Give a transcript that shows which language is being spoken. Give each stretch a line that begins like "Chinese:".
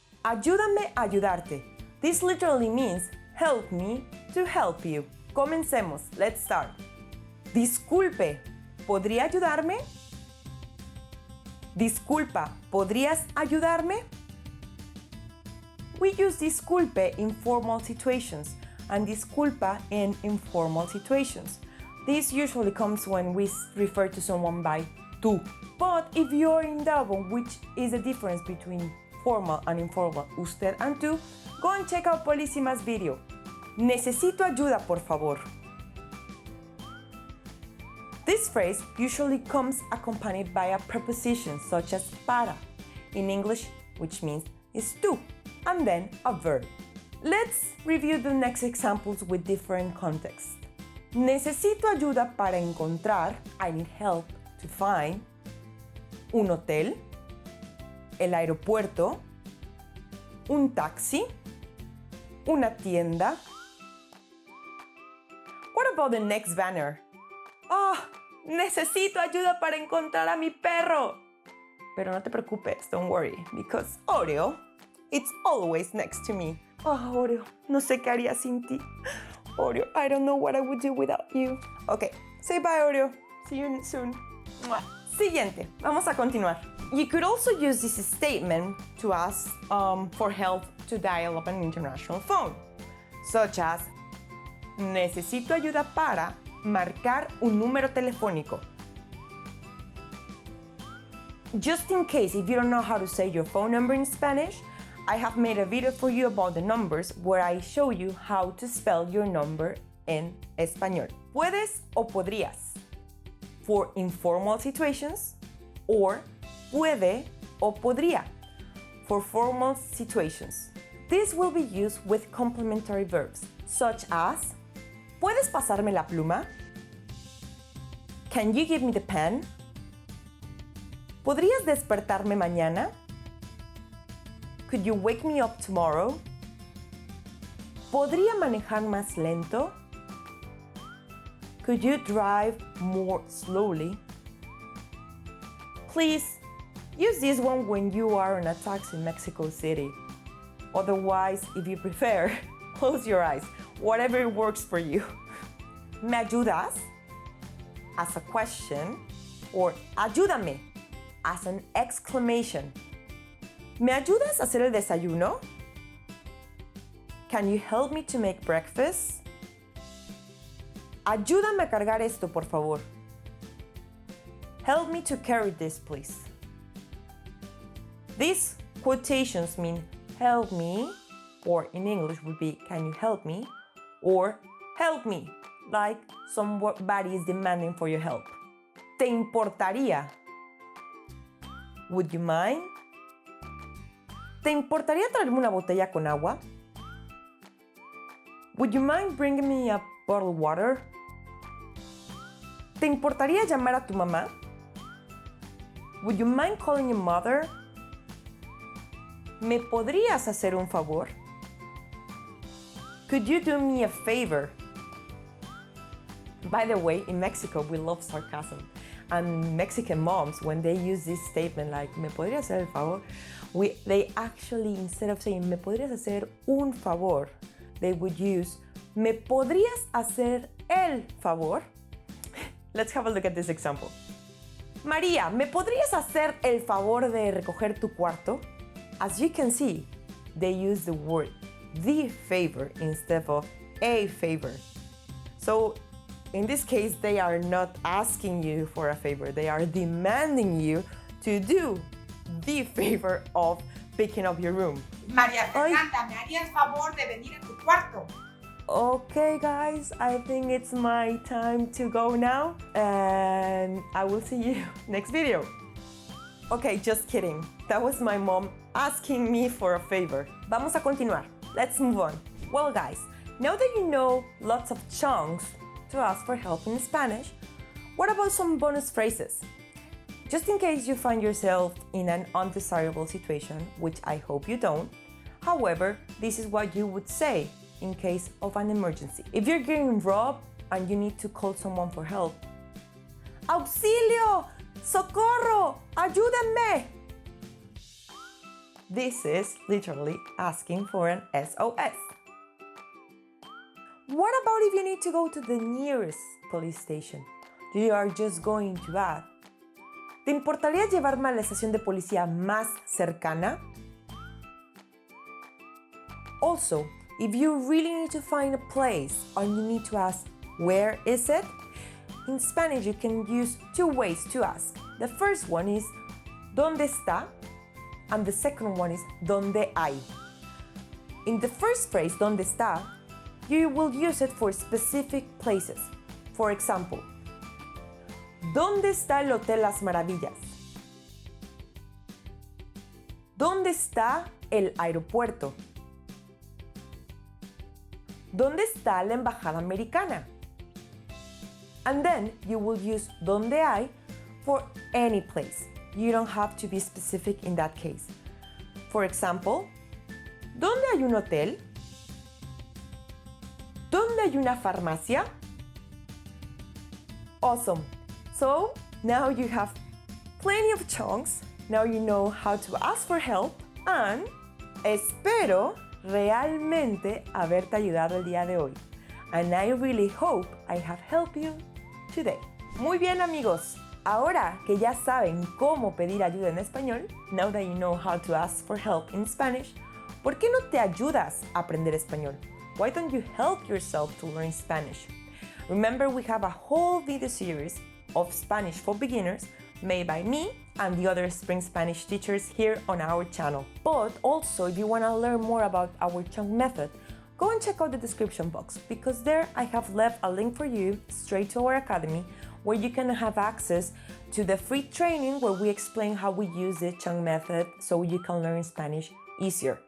Spanish: Ayúdame a ayudarte.
English: This literally means help me to help you.
Spanish: Comencemos.
English: Let's start.
Spanish: Disculpe, ¿podría ayudarme? Disculpa, ¿podrías ayudarme?
English: We use disculpe in formal situations and disculpa in informal situations. This usually comes when we refer to someone by tú. But if you're in doubt on which is the difference between formal and informal, usted and tú, go and check out Polísima's video.
Spanish: Necesito ayuda, por favor.
English: This phrase usually comes accompanied by a preposition such as para, in English, which means is tú, and then a verb. Let's review the next examples with different contexts.
Spanish: Necesito ayuda para encontrar,
English: I need help to find,
Spanish: un hotel, el aeropuerto, un taxi, una tienda.
English: What about the next banner?
Spanish: Oh, necesito ayuda para encontrar a mi perro. Pero no te preocupes,
English: don't worry, because OREO, it's always next to me.
Spanish: Oh, OREO, no sé qué haría sin ti.
English: OREO, I don't know what I would do without you. Okay, say bye, OREO. See you soon. Mwah.
Spanish: Siguiente, vamos a continuar.
English: You could also use this statement to ask for help to dial up an international phone, such as,
Spanish: necesito ayuda para marcar un número telefónico.
English: Just in case if you don't know how to say your phone number in Spanish, I have made a video for you about the numbers where I show you how to spell your number in español.
Spanish: Puedes o podrías
English: for informal situations, or
Spanish: puede o podría
English: for formal situations. This will be used with complementary verbs such as,
Spanish: ¿puedes pasarme la pluma?
English: Can you give me the pen?
Spanish: ¿Podrías despertarme mañana?
English: Could you wake me up tomorrow?
Spanish: ¿Podría manejar más lento?
English: Could you drive more slowly? Please use this one when you are on a taxi in Mexico City. Otherwise, if you prefer, close your eyes, whatever works for you.
Spanish: ¿Me ayudas?
English: As a question, or ayúdame as an exclamation.
Spanish: ¿Me ayudas a hacer el desayuno?
English: Can you help me to make breakfast?
Spanish: Ayúdame a cargar esto, por favor.
English: Help me to carry this, please. These quotations mean help me, or in English would be can you help me, or help me, like somebody is demanding for your help.
Spanish: ¿Te importaría?
English: Would you mind?
Spanish: ¿Te importaría traerme una botella con agua?
English: Would you mind bringing me a bottle of water?
Spanish: ¿Te importaría llamar a tu mamá?
English: Would you mind calling your mother?
Spanish: ¿Me podrías hacer un favor?
English: Could you do me a favor? By the way, in Mexico, we love sarcasm. And Mexican moms, when they use this statement like,
Spanish: ¿me podrías hacer el favor?
English: They actually, instead of saying,
Spanish: ¿me podrías hacer un favor?
English: They would use,
Spanish: ¿me podrías hacer el favor?
English: Let's have a look at this example.
Spanish: María, ¿me podrías hacer el favor de recoger tu cuarto?
English: As you can see, they use the word the favor instead of a favor. So in this case, they are not asking you for a favor. They are demanding you to do the favor of picking up your room.
Spanish: María Fernanda, ¿me harías favor de venir a tu cuarto?
English: Okay, guys, I think it's my time to go now, and I will see you next video. Okay, just kidding. That was my mom asking me for a favor.
Spanish: Vamos a continuar.
English: Let's move on. Well, guys, now that you know lots of chunks to ask for help in Spanish, what about some bonus phrases? Just in case you find yourself in an undesirable situation, which I hope you don't. However, this is what you would say in case of an emergency. If you're getting robbed and you need to call someone for help,
Spanish: ¡Auxilio! ¡Socorro! ¡Ayúdame!
English: This is literally asking for an SOS. What about if you need to go to the nearest police station? You are just going to add,
Spanish: ¿te importaría llevarme a la estación de policía más cercana?
English: Also, if you really need to find a place and you need to ask, where is it? In Spanish, you can use two ways to ask. The first one is,
Spanish: ¿Dónde está?
English: And the second one is,
Spanish: ¿Dónde hay?
English: In the first phrase,
Spanish: ¿Dónde está?,
English: you will use it for specific places.
Spanish: For example, ¿dónde está el Hotel Las Maravillas? ¿Dónde está el aeropuerto? ¿Dónde está la embajada americana?
English: And then you will use
Spanish: ¿dónde hay?
English: For any place. You don't have to be specific in that case. For example, ¿dónde hay un hotel? ¿Dónde hay una farmacia? Awesome. So now you have plenty of chunks. Now you know how to ask for help.
Spanish: And espero realmente haberte ayudado el día de hoy.
English: And I really hope I have helped you today.
Spanish: Muy bien, amigos. Ahora que ya saben cómo pedir ayuda en español,
English: now that you know how to ask for help in Spanish,
Spanish: ¿por qué no te ayudas a aprender español?
English: Why don't you help yourself to learn Spanish? Remember, we have a whole video series of Spanish for beginners made by me and the other Spring Spanish teachers here on our channel. But also, if you want to learn more about our chunk method, go and check out the description box, because there I have left a link for you straight to our academy, where you can have access to the free training where we explain how we use the chunk method so you can learn Spanish easier.